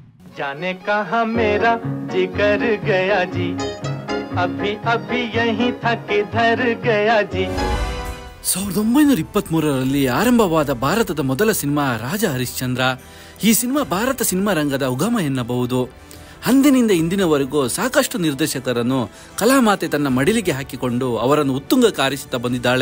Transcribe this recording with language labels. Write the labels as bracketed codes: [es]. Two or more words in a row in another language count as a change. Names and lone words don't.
[hi] जाने कहाँ मेरा जिगर गया जी, अभी अभी यहीं था किधर गया जी. [kn] 1923ರಲ್ಲಿ ಆರಂಭವಾದ ಭಾರತದ ಮೊದಲ ಸಿನಿಮಾ ರಾಜ ಹರಿಶ್ಚಂದ್ರ. ಈ ಸಿನಿಮಾ ಭಾರತ ಸಿನಿಮಾ ರಂಗದ ಉಗಮ ಎನ್ನಬಹುದು. ಅಂದಿನಿಂದ ಇಂದಿನವರೆಗೂ ಸಾಕಷ್ಟು ನಿರ್ದೇಶಕರನ್ನು ಕಲಾಮಾತೆ ತನ್ನ ಮಡಿಲಿಗೆ ಹಾಕಿಕೊಂಡು ಅವರನ್ನು ಉತ್ತುಂಗಕ್ಕೆ ಆರಿಸುತ್ತಾ ಬಂದಿದ್ದಾಳೆ.